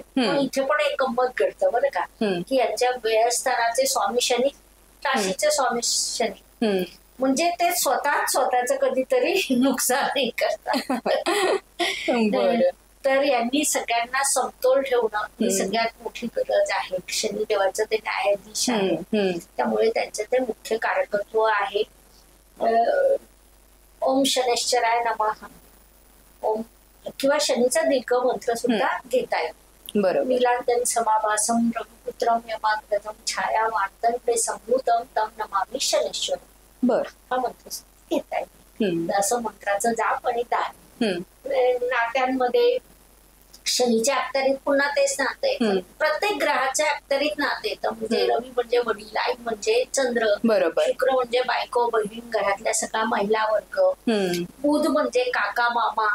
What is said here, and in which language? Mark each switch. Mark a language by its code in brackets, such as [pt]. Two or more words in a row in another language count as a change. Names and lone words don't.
[mr] पण इथे पण एक गंमत घडतं बरं का की यांच्या व्ययस्थानाचे स्वामी शनी, राशीचे स्वामी शनी, म्हणजे ते स्वतःच कधीतरी नुकसानही करतात. तर यांनी सगळ्यांना समतोल ठेवणं ही सगळ्यात मोठी गरज आहे. शनिदेवाचं ते न्यायाधीश आहे, त्यामुळे त्यांचं ते मुख्य कारकत्व आहे. [sa] ओम शनैश्चराय नमः, [mr] ओम किंवा शनीचा दीर्घ मंत्र सुद्धा घेता येईल. [sa] नीलांतन समाभासम रघुपुत्रम यमाग्रजम छाया वार्तन संभूतम तम नमामि शनैश्वर, [mr] हा मंत्र घेता येईल. असं मंत्राचं जाप आणि दान. नात्यांमध्ये शनीच्या अखत्यारीत पुन्हा तेच नातं आहे. प्रत्येक ग्रहाच्या अखत्यारीत नातं येतं. म्हणजे रवी म्हणजे वडील, आई म्हणजे चंद्र, शुक्र म्हणजे बायको बहीण, घरातल्या सगळा महिला वर्ग, बुध म्हणजे काका मामा.